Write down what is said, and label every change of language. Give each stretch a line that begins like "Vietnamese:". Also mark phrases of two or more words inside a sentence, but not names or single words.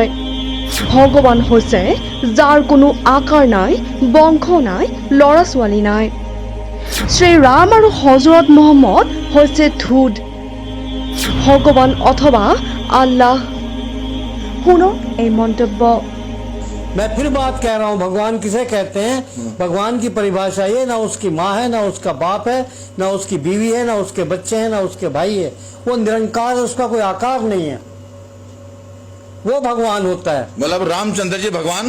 Assamese: ভগৱান হৈছে যাৰ কোনো আকাৰ নাই, বংশ নাই, ল'ৰা ছোৱালী নাই। শ্ৰীৰাম আৰু হজৰত মহম্মদ হৈছে ধূদ, ভগৱান অথবা আল্লাহ। শুনক এই মন্তব্য।
Hindi: मैं फिर बात कह रहा हूँ, भगवान किसे कहते हैं? भगवान की परिभाषा ये, ना उसकी माँ है, ना उसका बाप है, ना उसकी बीवी है, ना उसके बच्चे हैं, ना उसके भाई है। वो निरंकार है, उसका कोई आकार नहीं है, वो भगवान होता है। मतलब रामचंद्र जी भगवान?